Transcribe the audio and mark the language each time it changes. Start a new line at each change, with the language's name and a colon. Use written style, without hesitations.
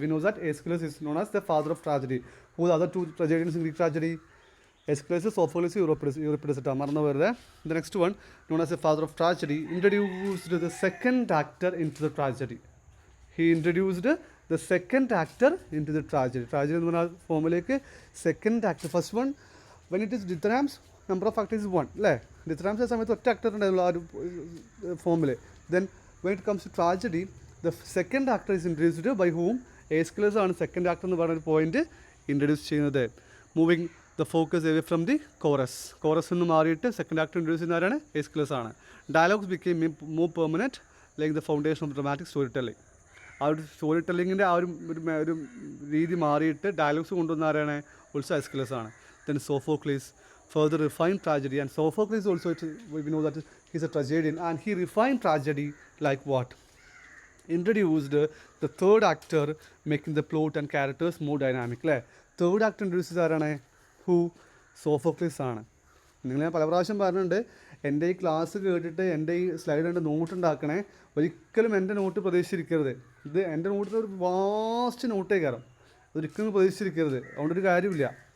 English: We know that Aeschylus is known as the father of tragedy. Who are the other 2 tragedians in Greek tragedy? Aeschylus, Sophocles, Euripides.
Malayalam: മറന്നു വരുത്.
English: The next one, known as the father of tragedy, introduced the second actor into the tragedy. He introduced the second actor into the tragedy.
Malayalam: Tragedy എന്ന് പറഞ്ഞാൽ ഫോമിലേക്ക് second actor.
English: First one when it is Dithyram's, number of actors is 1 അല്ലേ.
Malayalam: ഡിത്രാംസിൻ്റെ സമയത്ത് ഒറ്റ actor ഉണ്ടായിരുന്നു ആ ഒരു ഫോമിൽ.
English: Then when it comes to tragedy, the second actor is introduced by whom?
Malayalam: Aeschylus ആണ് സെക്കൻഡ് ആക്ടർ എന്ന് പറഞ്ഞൊരു പോയിന്റ് ഇൻട്രൊഡ്യൂസ് ചെയ്യുന്നത്.
English: moving the focus away from the chorus
Malayalam: നിന്ന് മാറിയിട്ട് സെക്കൻഡ് ആക്ടർ ഇൻട്രൊഡ്യൂസ് ചെയ്യുന്ന ആരാണ്? Aeschylus ആണ്.
English: Dialogues became more permanent like the foundation of dramatic story telling.
Malayalam: ആ ഒരു സ്റ്റോറി ടെല്ലിങ്ങിൻ്റെ ആ ഒരു രീതി മാറിയിട്ട് ഡയലോഗ്സ് കൊണ്ടുവന്ന ആരാണ്? ഓൾസോ Aeschylus ആണ്.
English: Then Sophocles further refined tragedy, and Sophocles also, we know that he's a tragedian, and he refined tragedy like what? Introduced the third actor, making the plot and characters more dynamic.
Malayalam: അല്ലേ, third actor introduce ആരാണ്? Who? Sophocles ആണ്. നിങ്ങൾ ഞാൻ പല പ്രാവശ്യം പറഞ്ഞിട്ടുണ്ട്, എൻ്റെ ഈ ക്ലാസ് കേട്ടിട്ട് എൻ്റെ ഈ സ്ലൈഡ് കണ്ട് നോട്ട് ഉണ്ടാക്കണേ, ഒരിക്കലും എൻ്റെ നോട്ട് പ്രതീക്ഷിച്ചിരിക്കരുത്. ഇത് എൻ്റെ നോട്ടിൽ ഒരു വാസ്റ്റ് നോട്ടേ കയറും, ഒരിക്കലും പ്രതീക്ഷിച്ചിരിക്കരുത്. അതുകൊണ്ടൊരു കാര്യമില്ല.